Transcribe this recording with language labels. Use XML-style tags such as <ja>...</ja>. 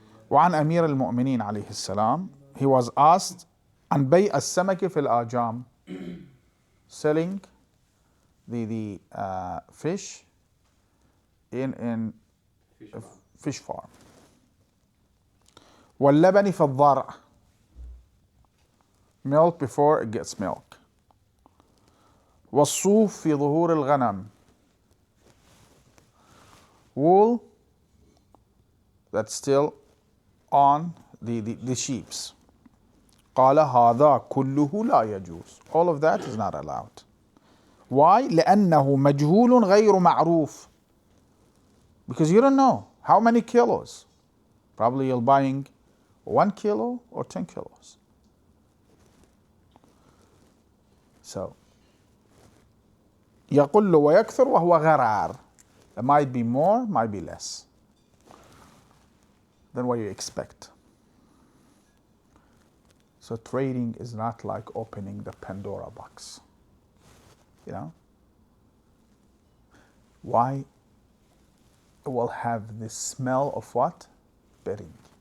<ar>وعن أمير المؤمنين عليه السلام,</ar> <en>he was asked</en> <ar>عن بيع السمك في الآجام,</ar> <en>selling the fish in fish farm.</en> <ar>واللبن في الضرع,</ar> <en>milk before it gets milk.</en> <ar>والصوف في ظهور الغنم,</ar> <en>wool that's still on the sheeps.</en> <ar>قال هذا كله لا يجوز.</ar> <en>All of that is not allowed. Why?</en> <ar>لأنه مجهول غير معروف.</ar> <en>Because you don't know how many kilos. Probably you're buying 1 kilo or 10 kilos.</en> <ar>So يقل ويكثر وهو غرار.</ar> <en>It might be more, might be less than what you expect. So trading is not like opening the Pandora box. Why? It will have the smell of what? Betting.</en>